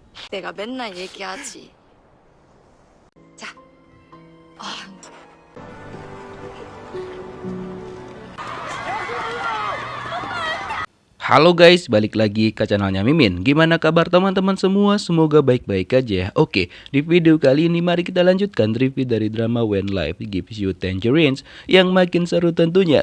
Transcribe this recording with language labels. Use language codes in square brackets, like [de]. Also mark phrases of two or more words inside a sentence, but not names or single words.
[ko] 내가 맨날 얘기하지. 자, [id] Halo guys, balik lagi ke channelnya Mimin. Gimana kabar teman-teman semua? Semoga baik-baik aja ya. Oke, di video kali ini mari kita lanjutkan review dari drama When Life Gives You Tangerines yang makin seru tentunya.